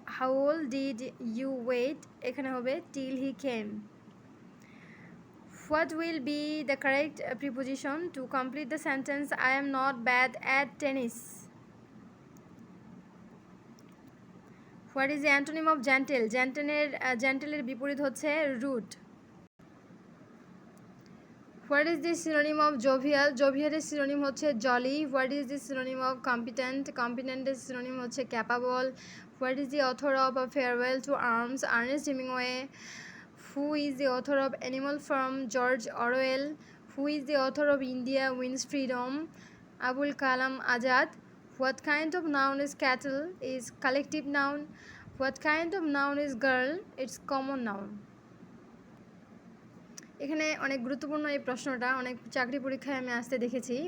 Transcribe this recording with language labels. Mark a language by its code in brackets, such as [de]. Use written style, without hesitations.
[en] How old did you wait? [bn] এখানে হবে [en] till he came. What will be the correct preposition to complete the sentence? I am not bad at tennis. What is the antonym of gentle? [bn] Gentle বিপরীত হচ্ছে rude. [en] What is the synonym of jovial? Jovial এর synonym হচ্ছে jolly. What is the synonym of competent? Competent এর synonym হচ্ছে capable. What is the author of A Farewell to Arms? Ernest Hemingway. Who is the author of Animal Farm? George Orwell. Who is the author of India Wins Freedom? Abul Kalam Azad. What kind of noun is cattle? Is collective noun. What kind of noun is girl? It's common noun. [bn] এখানে অনেক গুরুত্বপূর্ণ এই প্রশ্নটা, অনেক চাকরি পরীক্ষায় আমি আসতে দেখেছি।